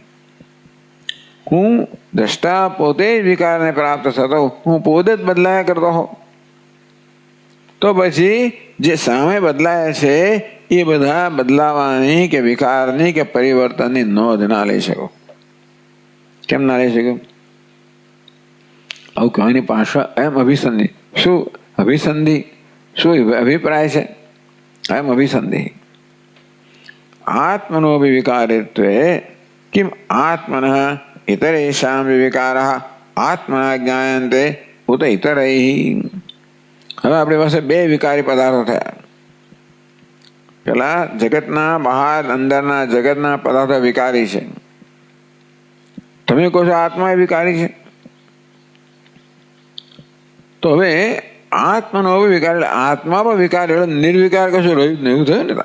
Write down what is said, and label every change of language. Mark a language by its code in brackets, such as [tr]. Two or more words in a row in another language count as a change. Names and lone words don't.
[gu] હું દ્રષ્ટા પોતે જ વિકારને પ્રાપ્ત થતો, હું પોતે જ બદલાયા કરતો હોઉં તો પછી જે સામે બદલાય છે એ બધા બદલાવાની કે વિકારની કે પરિવર્તનની નોંધ ના લઈ શકો. કેમ ના લઈ શકો? આવું કહેવાની પાછળ એમ અભિસંધિ શું? અભિસંધિ શું અભિપ્રાય છે? [sa] अयम अभिसंदेहि। आत्मनोऽपि विकारित्वे किम आत्मनः इतरेषां विकाराः आत्मना ज्ञायन्ते उत इतरैः। [gu] હવે આપણી પાસે બે વિકારી પદાર્થો થયા. પેલા જગતના બહાર અંદરના જગતના પદાર્થો વિકારી છે. તમે કહો છો આત્મા એ વિકારી છે, તો હવે આત્માનો વિકાર એટલે આત્મા પણ વિકાર એટલે નિર્વિકાર કશું રહ્યું જ નહીં, એવું થયું ને.